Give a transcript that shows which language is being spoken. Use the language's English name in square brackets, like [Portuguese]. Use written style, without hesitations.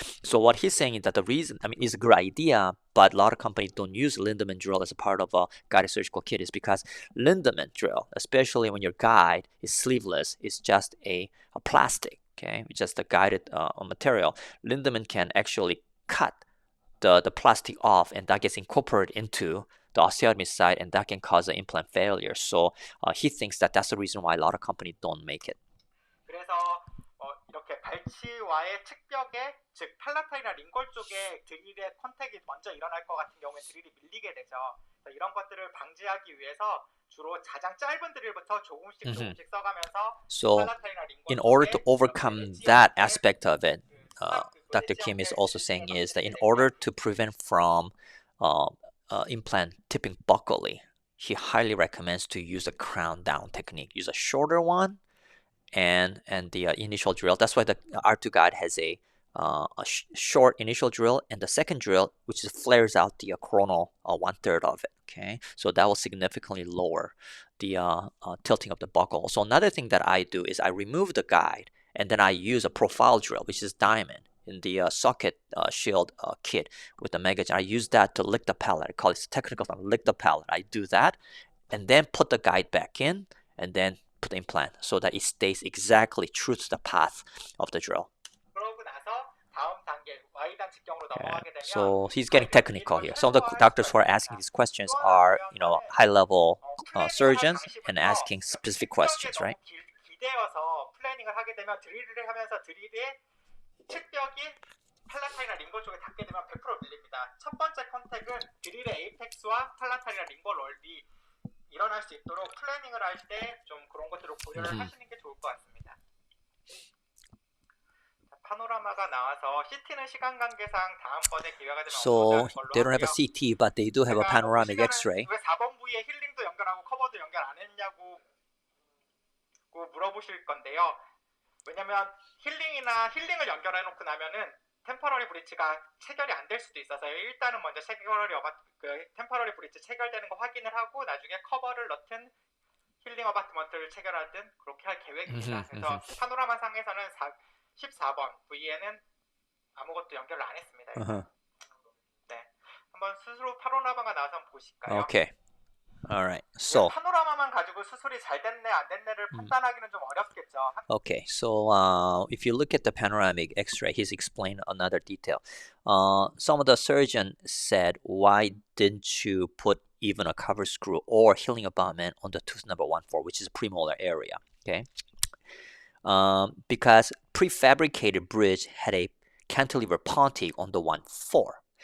[English] So what he's saying is that the reason, is a good idea, but a lot of companies don't use Lindemann drill as a part of a guided surgical kit is because Lindemann drill, especially when your guide is sleeveless, is just a plastic, it's just a guided material. Lindemann can actually cut the plastic off, and that gets incorporated into the osteotomy site, and that can cause an implant failure. So he thinks that that's the reason why a lot of companies don't make it. [Korean] 그래서 이렇게 발치와의 측벽에, 즉 팔라탈이나 링골 쪽에 드릴의 컨택이 먼저 일어날 것 같은 경우에 드릴이 밀리게 되죠. 이런 것들을 방지하기 위해서 주로 가장 짧은 드릴부터 조금씩 써가면서 [English] So in order to overcome that aspect of it, Dr. Kim is also saying is that in order to prevent from implant tipping buccally, he highly recommends to use a crown down technique. Use a shorter one and the initial drill. That's why the R2 guide has a a short initial drill and the second drill, which is flares out the coronal 1/3 of it. Okay, so that will significantly lower the tilting of the buckle. So another thing that I do is I remove the guide and then I use a profile drill, which is diamond in the socket shield kit with the Megagen. I use that to lick the pallet. I call it technical term, lick the pallet. I do that and then put the guide back in and then put the implant so that it stays exactly true to the path of the drill. [Korean] 그러고 나서 다음 단계 Y 단측경으로 넘어가게 되면 [English] So he's getting technical here. Some of the doctors who are asking these questions are, high-level surgeons and asking specific questions, right? [Korean] 기대어서 플래닝을 하게 되면 드릴을 하면서 드릴의 측벽이 팔라타이나 링거 쪽에 닿게 되면 100% 밀립니다. 첫 번째 컨택은 드릴의 에이펙스와 팔라타이나 링거 넓이 일어날 수 있도록 플래닝을 할 때 좀 그런 것들을 고려를 하시는 게 좋을 것 같습니다. 파노라마가 나와서 CT는 시간 관계상 다음번에 기회가 되면 [English] So [Korean] 업로드하는 걸로 [English] they don't have a [Korean] 하고요. [English] CT, but they do have a panoramic X-ray. [Korean] 왜 4번 부위에 힐링도 연결하고 커버도 연결 안 했냐고 물어보실 건데요. 왜냐면 힐링을 연결해 놓고 나면은 템퍼러리 브릿지가 체결이 안 될 수도 있어서요. 일단은 먼저 템퍼러리 브릿지 체결되는 거 확인을 하고 나중에 커버를 넣든 힐링 어바트먼트를 체결하든 그렇게 할 계획입니다. 그래서 파노라마 상에서는 14번 부위에는 아무것도 연결을 안 했습니다. 네, 한번 수술 후 파노라마가 나와서 한번 보실까요? [English] Okay. All right. So [Korean] 파노라마만 가지고 수술이 잘 됐네 안 됐네를 판단하기는 좀 어렵겠죠. [English] okay. So if you look at the panoramic X-ray, he's explained another detail. Some of the surgeon said, why didn't you put even a cover screw or healing abutment on the tooth number 1/4, which is premolar area? Okay. Because prefabricated bridge had a cantilever pontic on the 1/4.